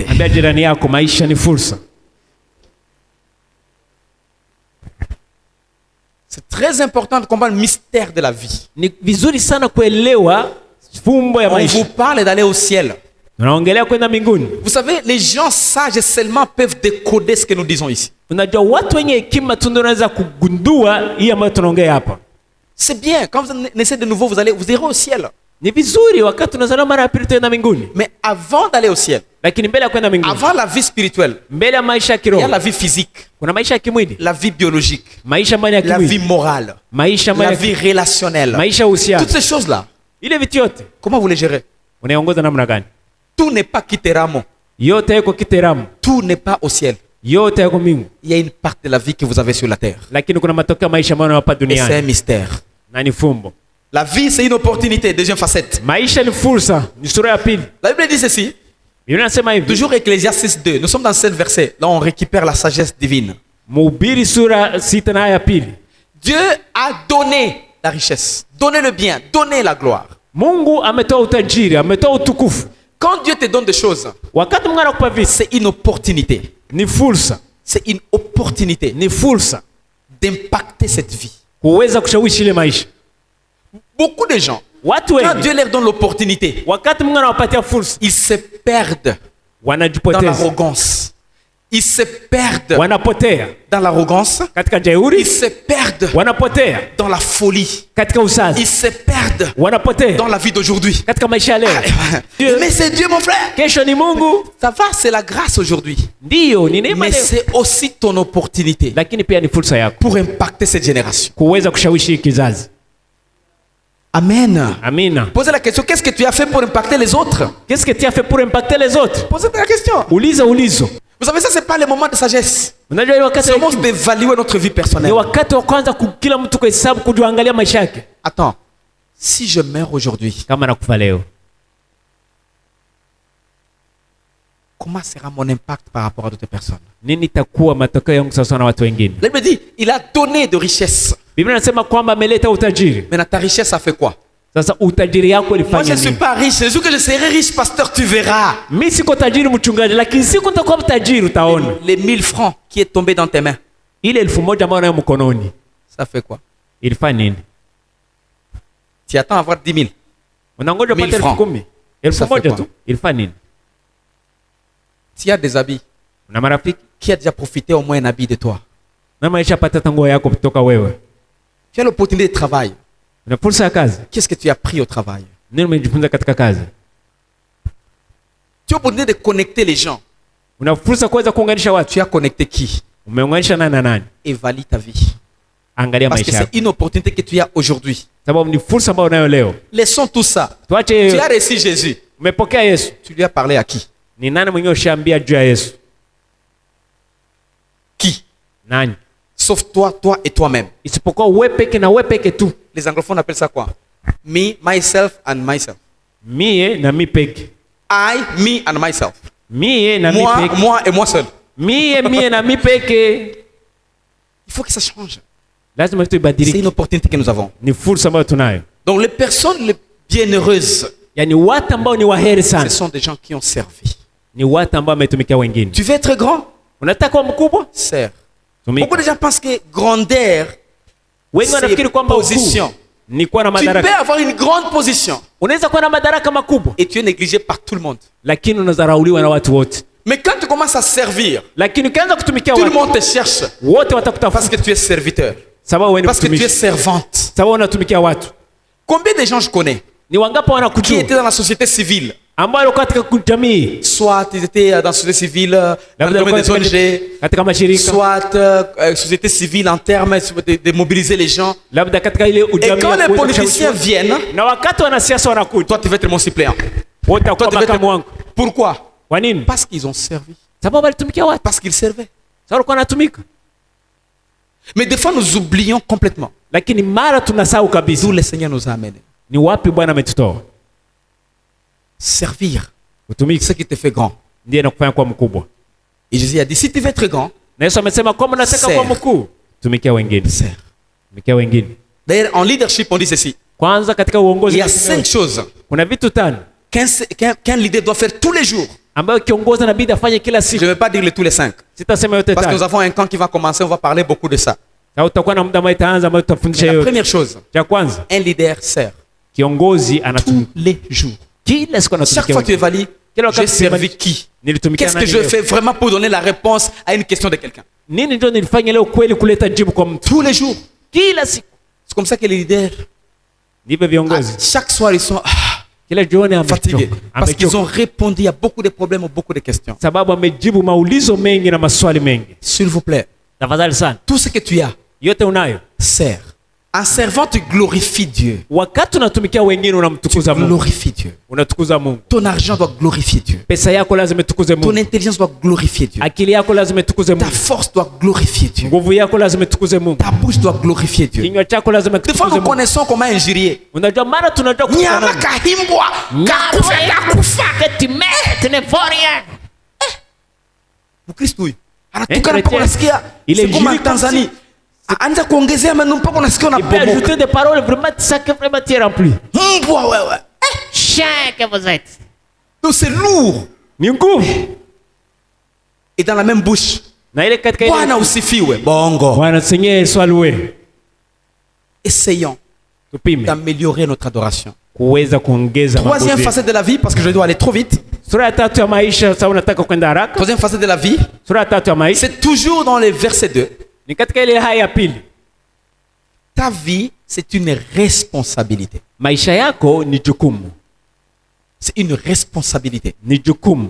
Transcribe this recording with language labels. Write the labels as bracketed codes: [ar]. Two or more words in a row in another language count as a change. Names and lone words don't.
[sw] Ambia jirani yako, maisha ni fursa. [fr] C'est très important de comprendre le mystère de la vie. [sw] Ni vizuri sana kuelewa fumbo ya [fr] On [sw] maisha. [fr] vous parle d'aller au ciel. [sw] Tunaongelea kwenda mbinguni. [fr] Vous savez, les gens sages seulement peuvent décoder ce que nous disons ici. [sw] Unajua watu wenye hekima tu ndio wanaweza kugundua hii ambayo tunaongea hapa. [fr] C'est bien. Quand vous naissez de nouveau, vous irez au ciel. [sw] Ni vizuri wakati tunazaliwa mara ya pili tuenda mbinguni, [fr] Mais avant d'aller au ciel, [sw] lakini mbele ya kwenda mbinguni, [fr] avant la vie spirituelle, [sw] mbele ya maisha ya [fr] il y a [sw] kiroho, [fr] la vie physique, [sw] kuna maisha ya kimwili, [fr] la vie biologique, [sw] maisha ambayo ni ya [fr] la vie [sw] kimwili, [fr] morale, [sw] maisha ambayo [fr] la [sw] ni ya [fr] vie relationnelle. [sw] maisha ya uhusiano. [fr] Toutes ces choses-là, [sw] Ile vitu yote [fr] comment vous les gérez? [sw] unaiongoza namna gani? [fr] Tout n'est pas kitéramo. [sw] Yote yako kiteramu, [fr] Tout n'est pas au ciel. [sw] yote yako mbingu, [fr] Il y a une partie de la vie que vous avez sur la terre. [sw] lakini kuna matokeo ya maisha ambayo hapa [fr] Et c'est un [sw] duniani [fr] mystère. [sw] na ni fumbo. [fr] La vie, c'est une opportunité. Deuxième facette. [sw] Maisha ni fursa, ni sura ya pili. [fr] La Bible dit ceci. [sw] Biblia inasema hivi, [fr] Toujours Ecclésiaste 6.2. Nous sommes dans ce verset. Là, on récupère la sagesse divine. [sw] Mhubiri sura 6 na aya ya pili. [fr] Dieu a donné la richesse, donné le bien, donné la gloire. [sw] Mungu ametoa utajiri, ametoa utukufu. [fr] Quand Dieu te donne des choses, [sw] Wakati Mungu anakupa vitu, [fr] c'est une opportunité. [sw] ni fursa, [fr] C'est une opportunité [sw] ni fursa [fr] d'impacter cette vie. [sw] kuweza kushawishi ile maisha. [fr] Beaucoup de gens, [sw] Watu [fr] quand [sw] wengi [fr] Dieu leur donne l'opportunité, [sw] wakati Mungu anawapatia fursa, [fr] ils se perdent [sw] wanajipoteza, [fr] l'arrogance. Ils se perdent [sw] wanapotea [fr] dans l'arrogance. [sw] katika [fr] Ils [sw] jeuri, [fr] se perdent [sw] wanapotea [fr] dans la folie. [sw] katika usazi, [fr] Ils se perdent [sw] wanapotea [fr] dans la vie d'aujourd'hui. [sw] katika maisha ya leo. [fr] Mais c'est Dieu, mon frère. [sw] Kesho ni Mungu, [fr] Ça va, c'est la grâce aujourd'hui. [sw] ndiyo ni neema [fr] Mais [sw] leo, [fr] c'est aussi ton opportunité [sw] lakini pia ni fursa yako [fr] pour impacter cette génération. [sw] kuweza kushawishi hii kizazi. [fr] Amen. [sw] Amina. [fr] Posez la question, qu'est-ce que tu as fait pour impacter les autres? Qu'est-ce que tu as fait pour impacter les autres? Posez la question. [sw] Uliza ulizo. [fr] Vous savez, ça, c'est pas le moment de sagesse. [sw] Unajua ni wakati [fr] C'est le moment [sw] wa- [fr] d'évaluer notre vie [sw] ni [fr] personnelle. [sw] wakati wa kwanza kila mtu kuhesabu kujiangalia maisha yake. [fr] Attends, si je meurs aujourd'hui, [sw] Kama nakufa leo, [fr] comment sera mon impact par rapport à d'autres personnes? [sw] nini itakuwa matokeo yangu sasa na watu wengine? [fr] La Bible dit, il a donné de richesse. [sw] Biblia inasema kwamba ameleta utajiri. [fr] Maintenant, ta richesse, ça fait quoi? [sw] Sasa utajiri yako [fr] Moi, je [sw] ilifanya [fr] ne suis [sw] nini? [fr] pas riche. Le jour que je serai riche, pasteur, tu verras. [sw] Mimi siko tajiri mchungaji, lakini siku nitakuwa mtajiri utaona. [fr] Les 1000 francs qui est tombé dans tes mains, [sw] Ile 1,000 ambayo nayo mkononi [fr] ça fait quoi? [sw] ilifanya nini? [fr] Tu attends à avoir 10 000. [sw] Unangoja 1000 upate [fr] francs. [sw] 10,000. [fr] Ça fait 1,000 quoi? [sw] tu. Ilifanya nini? [fr] Tu as des habits. [sw] Una marafiki [fr] Qui a déjà profité au moins un habit de toi? [sw] na maisha pata tango yako kutoka wewe. [fr] Tu as l'opportunité de travail. [sw] Una fursa ya kazi. [fr] Qu'est-ce que tu as pris au travail? [sw] Nini umejifunza katika kazi? [fr] Tu as l'opportunité de connecter les gens. [sw] Una fursa kuweza kuunganisha watu. [fr] Tu as connecté qui? [sw] Umeunganisha nani na nani? [fr] Évalue ta vie. [sw] Angalia [fr] Parce que [sw] maisha [fr] c'est [sw] yako. [fr] une opportunité que tu as aujourd'hui. [sw] Sababu ni fursa ambayo unayo leo. [fr] Laissons tout ça. [sw] Tuache [fr] Tu as [sw] hiyo. [fr] reçu Jésus. [sw] Umepokea Yesu. [fr] Tu lui as parlé à qui? [sw] Ni nani mwenyewe ushaambia juu ya Yesu? [fr] Qui? [sw] Nani? [fr] Sauf toi, toi et toi-même. [sw] Isipokuwa wewe peke na wewe peke tu. [fr] Les anglophones appellent ça quoi? [en] Me, myself and myself. [sw] Mie na mi peke. [en] I, me and myself. [sw] Mie na mi [fr] Moi, [sw] peke. [fr] moi et moi seul. [sw] Mie na mi peke. [fr] Il faut que ça change. [sw] Lazima vitu [fr] C'est [sw] ibadilike. [fr] une opportunité que nous avons. [sw] Ni fursa ambayo tunayo. [fr] Donc les personnes les bienheureuses, [sw] Yaani watu ambao ni waheri [fr] ce [sw] sana. [fr] sont des gens qui ont servi. [sw] Ni watu ambao wametumikia wengine. [fr] Tu veux être grand? [sw] Unataka kuwa mkubwa? [fr] Sers. [sw] Tumika. [fr] Beaucoup de gens pensent que grandeur, [sw] Wengi wanafikiri [fr] c'est [sw] kwamba [fr] position. [sw] ukuu ni kuwa na [fr] Tu peux [sw] madaraka. [fr] avoir une grande position [sw] Unaweza kuwa na madaraka makubwa, [fr] et tu es négligé par tout le monde. [sw] lakini unadharauliwa na watu wote. [fr] Mais quand tu commences à servir, [sw] Lakini ukianza kutumikia [fr] tout le [sw] watu, [fr] monde te cherche [sw] wote [fr] parce [sw] watakutafuta [fr] que tu es serviteur, [sw] sababu wewe ni [fr] parce que tu es [sw] mtumishi, [fr] servante. [sw] sababu unatumikia watu. [fr] Combien de gens je connais [sw] Ni wangapi [fr] qui [sw] wanakujua [fr] étaient dans la société civile? [sw] ambao walikuwa katika jamii, [fr] Soit ils étaient dans la société civile, dans le [sw] labda [fr] domaine des [sw] walikuwa [fr] ONG, [sw] katika mashirika, [fr] soit société civile en termes de mobiliser les gens. [sw] labda katika ile [fr] Et [sw] ujamii [fr] quand [sw] ya [fr] les [sw] kuweza [fr] politiciens [sw] kushawishi. [fr] viennent, [sw] Na wakati wanasiasa wanakuja, [fr] toi tu vas être mon suppléant. [sw] wote [fr] Toi [sw] watakuwa [fr] tu vas être... [sw] makamu wangu. [fr] Pourquoi? [sw] Kwa nini? [fr] Parce qu'ils ont servi. [sw] Sababu walitumikia watu, [fr] Parce qu'ils servaient. [sw] sababu walikuwa wanatumika. [fr] Mais des fois nous oublions complètement [sw] Lakini mara tunasahau kabisa [fr] d'où le Seigneur nous a amenés. [sw] ni wapi Bwana ametutoa. [fr] Servir, [sw] Utumiki [fr] ce qui te fait grand. [sw] ndiye anakufanya kuwa mkubwa. [fr] Et Jésus a dit, si tu veux être grand, [sw] Na Yesu amesema kama unataka kuwa [fr] Serve. [sw] mkuu, tumikia wengine, [fr] sers. [sw] tumikia wengine. [fr] D'ailleurs, en leadership, on dit ceci. [sw] Kwanza katika [fr] Il [sw] uongozi [fr] y a 5 choses [sw] kuna vitu 5 [fr] qu'un leader doit faire tous les jours. [sw] ambayo kiongozi inabidi afanye kila [fr] Je ne [sw] siku. [fr] vais pas dire les tous les 5. [sw] Sitasema yote [fr] Parce que nous [sw] 5. [fr] avons un camp qui va commencer, on va parler beaucoup de ça. [sw] Na utakuwa na muda ambao itaanza ambao tutafundisha [fr] Mais la [sw] yote. [fr] première chose, [sw] Cha kwanza, [fr] un leader sert [sw] kiongozi [fr] tous [sw] anatumika [fr] les jours. [sw] kila siku, [fr] Chaque [sw] anatumikia [fr] fois que tu [sw] wengine. [fr] évalues, [sw] Kila [fr] j'ai [sw] wakati [fr] servi qui? [sw] nilitumikia [fr] Qu'est-ce que [sw] nani [fr] je [sw] leo? [fr] fais vraiment pour donner la réponse à une question de quelqu'un? [sw] Nini ndio nilifanya leo kweli kuleta jibu kwa mtu? [fr] Tous les jours. [sw] Kila siku. [fr] C'est comme ça que les leaders, [sw] Ndivyo viongozi [fr] chaque soir, ils sont [sw] kila jioni [fr] fatigués. [sw] amechoka. [fr] Parce qu'ils [sw] Amechoka. [fr] ont répondu à beaucoup de problèmes, à beaucoup de questions. [sw] Sababu amejibu maulizo mengi na maswali mengi. [fr] S'il vous plaît, [sw] Tafadhali sana, [fr] tout ce que tu as, [sw] yote unayo. [fr] sert. En servant, tu glorifies Dieu. [sw] Wakati unatumikia wengine [fr] Tu [sw] unamtukuza Mungu. [fr] glorifies Dieu. [sw] Unatukuza Mungu. [fr] Ton argent doit glorifier Dieu. [sw] Pesa yako lazima itukuze [fr] Ton [sw] Mungu. [fr] intelligence doit glorifier Dieu. [sw] Akili yako lazima itukuze [fr] Ta [sw] Mungu. [fr] force doit glorifier Dieu. [sw] Nguvu yako lazima itukuze Mungu. [fr] Ta bouche doit glorifier Dieu. [sw] Kinywa chako lazima [fr] Des fois, [sw] kitukuze [fr] nous [sw] Mungu. [fr] connaissons comment injurier. [sw] Unajua mara tunajua Nyama kufanana. kahimbwa, kakufa. Mkristo huyu anatukana mpaka unasikia. [fr] Il est C'est comme en joli Tanzanie. [sw] Anaanza kuongezea maneno mpaka unasikia [fr] Il peut [sw] unabomoka. [fr] ajouter des paroles vraiment ça que vraiment tu es rempli. [sw] Mbwa wewe. [fr] Chien que vous êtes. Donc c'est lourd. [sw] Ni nguvu. [fr] Et dans la même bouche. [sw] Na ile katika ile Bwana usifiwe. Bongo. Bwana Seigneur swalwe. [fr] Essayons [sw] Tupime [fr] d'améliorer notre adoration. [sw] kuweza kuongeza [fr] Troisième [sw] mabudu. [fr] facette de la vie, parce que je dois aller trop vite. [sw] Sura ya tatu ya maisha. Sasa unataka kwenda haraka. [fr] Troisième facette de la vie, [sw] Sura ya tatu ya maisha [fr] c'est toujours dans le verset 2. [sw] ni katika ile haya ya pili. [fr] Ta vie, c'est une responsabilité. [sw] Maisha yako ni jukumu, [fr] C'est une responsabilité. [sw] ni jukumu.